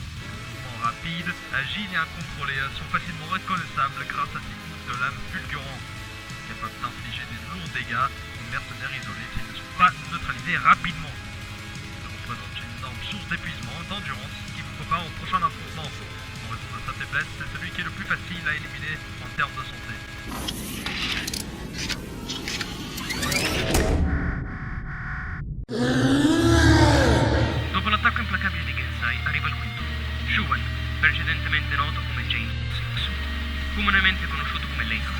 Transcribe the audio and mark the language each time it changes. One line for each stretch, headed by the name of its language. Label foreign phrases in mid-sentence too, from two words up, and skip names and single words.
French: Mouvements rapides, agiles et incontrôlés sont facilement reconnaissables grâce à des coups de lame fulgurants. Capables d'infliger des lourds dégâts aux mercenaires isolés s'ils ne sont pas neutralisés rapidement. Ils représentent une énorme source d'épuisement et d'endurance qui vous prépare au prochain affrontement. En raison de sa faiblesse, c'est celui qui est le plus facile à éliminer en termes de santé.
Italian: Dopo l'attacco implacabile di Gensai arriva il quinto, Shuan, precedentemente noto come James Six, comunemente conosciuto come Leon.